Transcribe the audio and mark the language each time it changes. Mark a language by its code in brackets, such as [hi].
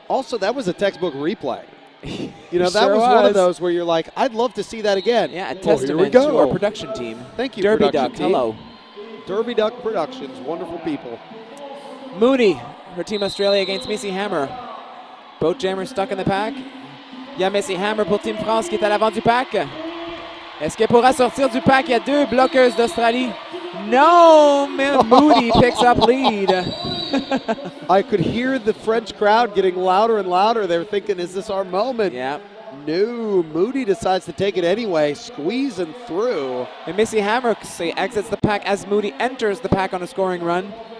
[en] Also, that was a textbook replay. You know, that was one of those where you're like, I'd love to see that again. Yeah, a testament to our production team. Thank you, Derby production Duck, team. hello. Derby Duck Productions, wonderful people. Moody, for Team Australia against Missy Hammer. Both jammers stuck in the pack. [fr] Il y a Missy Hammer pour Team France qui est à l'avant du pack. Est-ce qu'elle pourra sortir du pack? Il y a 2 bloqueuses d'Australie. [en] No, Moody picks up lead. I could hear the French crowd getting louder and louder. They were thinking, is this our moment? Yeah. No, Moody decides to take it anyway, squeezing through. And Missy Hammer exits the pack as Moody enters the pack on a scoring run.